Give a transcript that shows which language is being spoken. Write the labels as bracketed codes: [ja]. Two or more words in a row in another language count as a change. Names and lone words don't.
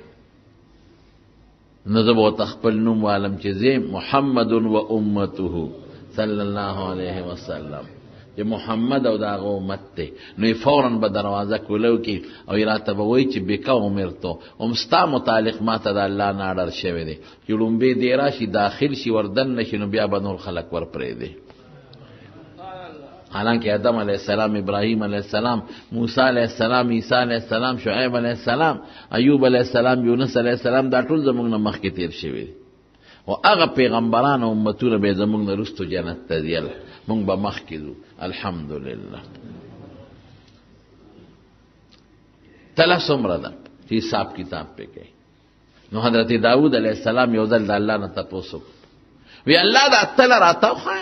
[ps] نو زه به ورته خپل نوم والم چې زه محمد و امته [ar] صلی الله علیه وسلم، [ps] چې محمد او د هغه امت دی. نو یې فوراً به دروازه کولو کې او یې راته به وایي چې بکه امرتو، هم ستا متعلق ما ته د الله نه اډر شوی دی چې لومبې دی راشي داخل شي وردن نشي، نو بیا به نور خلک ور پرېږدي. حالانکه آدم [ar] علیہ السلام، [ps] ابراہیم [ar] علیہ السلام، [ps] موسیٰ [ar] علیہ السلام، [ps] عیسیٰ [ar] علیہ السلام، [ps] شعیب [ar] علیہ السلام، [ps] ایوب [ar] علیہ السلام، [ps] یونس [ar] علیہ السلام [ps] دا ټول زموږ نه مخکې تیر شوي دي. او هغه پیغمبران او امتونه به زموږ نه وروستو جنت ته ځي، موږ به مخکې ځو. الحمدلله. تله څومره ده چې حساب کتاب پې کوي. نو حضرت داود [ar] علیہ السلام [ps] یو ځل د الله نه تپوس وکړ، وی الله دا تله راته وښایه.